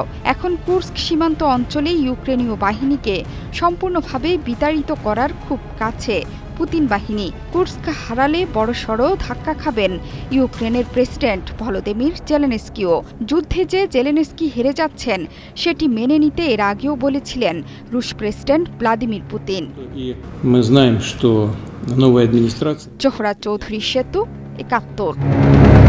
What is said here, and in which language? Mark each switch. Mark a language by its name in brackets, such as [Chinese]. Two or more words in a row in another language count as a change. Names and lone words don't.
[Bangla] এখন কুর্স্ক সীমান্ত অঞ্চলে ইউক্রেনীয় বাহিনীকে সম্পূর্ণভাবে বিতাড়িত করার খুব কাছে পুতিন বাহিনী। কুর্স্ক হারালে বড়সড় ধাক্কা খাবেন ইউক্রেনের প্রেসিডেন্ট ভলোদিমির জেলেনস্কিও। যুদ্ধে যে জেলেনস্কি হেরে যাচ্ছেন সেটি মেনে নিতে এর আগেও বলেছিলেন রুশ প্রেসিডেন্ট ভ্লাদিমির পুতিন। [Russian] мы знаем, что новая администрация [Bangla] জোহরা চৌধুরী সেতু, 71।